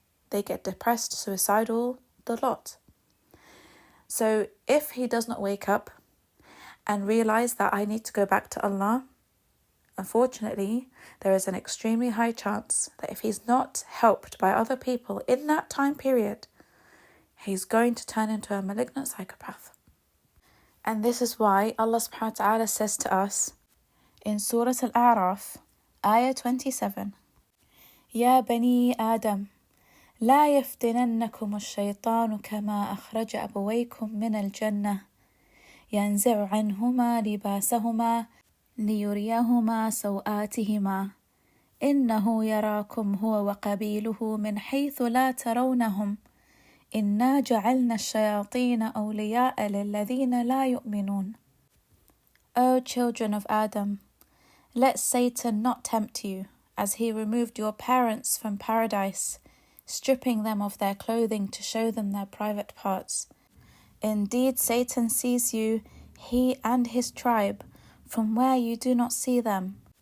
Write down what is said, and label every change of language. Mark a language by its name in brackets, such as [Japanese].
[English] They get depressed, suicidal, the lot. So if he does not wake up and realize that I need to go back to Allah, unfortunately, there is an extremely high chance that if he's not helped by other people in that time period, he's going to turn into a malignant psychopath. And this is why Allah subhanahu wa ta'ala says to us in Surah Al-A'raf, Ayah 27, Ya Bani Adam, [Arabic] لا يفتننكم الشيطان كما أخرج أبويكم من الجنة ينزع عنهما لباسهما ليريهما سوآتهما إنه يراكم هو وقبيله من حيث لا ترونهم إنا جعلنا الشياطين أولياء للذين لا يؤمنون. [English] O children of Adam, let Satan not tempt you, as he removed your parents from paradise, stripping them of their clothing to show them their private parts. Indeed, Satan sees you, he and his tribe, from where you do not see them.